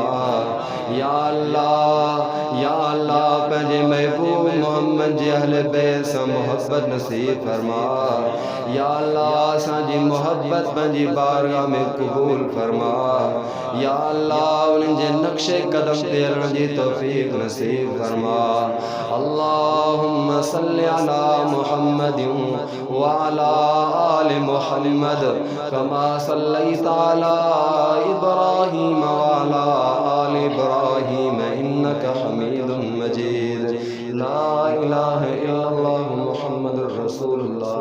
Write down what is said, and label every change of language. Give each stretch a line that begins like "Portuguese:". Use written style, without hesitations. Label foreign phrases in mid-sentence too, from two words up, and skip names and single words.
Sindhi: या अल्लाह पंहिंजे महबूब मोहम्मद जे अहले बैत सां मोहब्बत नसीब फरमा। या अल्लाह असांजी मोहब्बत पंहिंजी बारगाह में क़बूल फरमा। या अल्लाह उन्हनि जे नक्शे कदम ते हलण जी तौफीक नसीब फरमा।
Arabic: اللهم صل على محمد وعلى آل محمد كما صليت على إبراهيم وعلى آل إبراهيم إنك حميد مجيد. لا إله إلا الله محمد رسول الله.